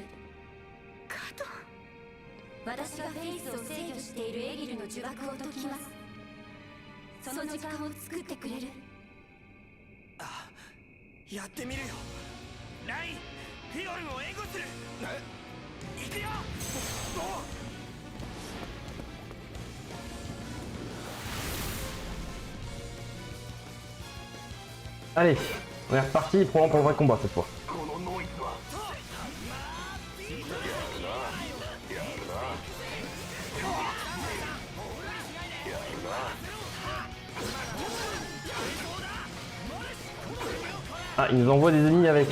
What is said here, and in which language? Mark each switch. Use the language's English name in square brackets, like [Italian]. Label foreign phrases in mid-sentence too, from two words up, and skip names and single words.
[Japanese] カト、私がフェイスを制御しているエギルの呪縛を解きます。その時間を作ってくれる？あ、やってみるよ。ライン、フィオルを援護する。行くよ。 [French] Allez, on est reparti, probablement pour le vrai combat cette fois. Ah, il nous envoie des ennemis avec.